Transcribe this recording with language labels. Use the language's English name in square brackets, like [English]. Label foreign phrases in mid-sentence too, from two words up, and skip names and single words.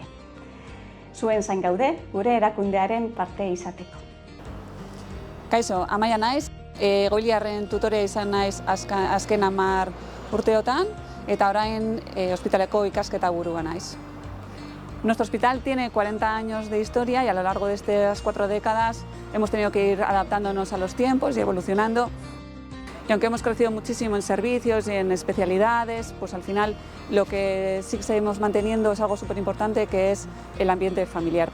[Basque] Zuen zain gaude, gure erakundearen parte izateko. Kaixo, Amaia naiz, egoiliarren tutorea izan naiz azken 10 urteotan eta orain ospitaleko ikasketa burua naiz. [Spanish] Nuestro hospital tiene 40 años de historia y a lo largo de estas 4 décadas hemos tenido que ir adaptándonos a los tiempos y evolucionando. Y aunque hemos crecido muchísimo en servicios y en especialidades, pues al final lo que sí que seguimos manteniendo es algo súper importante, que es el ambiente familiar.